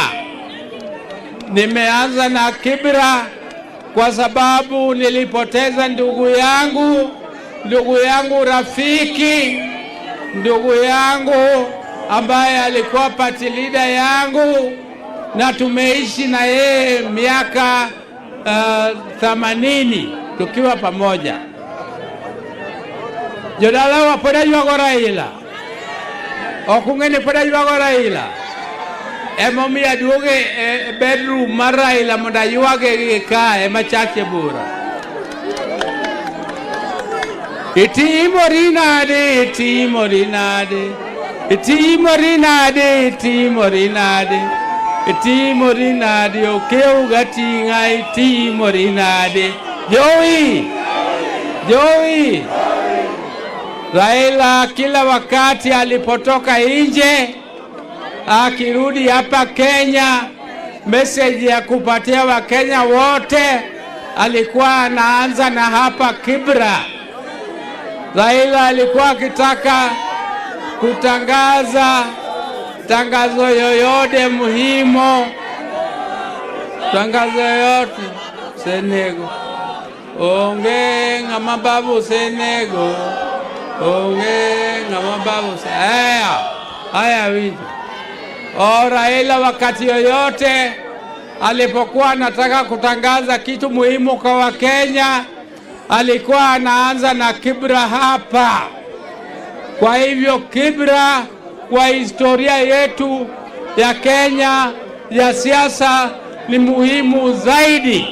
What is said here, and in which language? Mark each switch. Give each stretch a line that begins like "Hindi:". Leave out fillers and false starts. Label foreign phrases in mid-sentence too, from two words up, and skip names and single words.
Swahili: Nimeanza na Kibera kwa sababu nilipoteza ndugu yangu rafiki, ndugu yangu ambaye alikuwa
English: party leader
Swahili: yangu, na tumeishi na yeye miaka 80 tukiwa pamoja.
Luo (Kenya and Tanzania): Jodala wa poda yuago Raila, okungeni poda yuago Raila. Emomi aduoge bedroom mar Raila mondo yuage ka ema chache bura. Itimori nade okeu gatinga itimori nade.
Swahili: Joey Raila kila wakati alipotoka nje akirudi hapa Kenya, message ya kupatia Wakenya wote alikuwa anaanza na hapa Kibera. Raila alikuwa akitaka kutangaza tangazo yoyote muhimu, tangazo yoyote
Luo (Kenya and Tanzania): Senego onge ngamababu Senego onge ngamababu haya wiji.
Swahili: Raila wakati yoyote alipokuwa anataka kutangaza kitu muhimu kwa Wakenya alikuwa anaanza na Kibera hapa. Kwa hivyo Kibera kwa historia yetu ya Kenya ya siasa ni muhimu zaidi.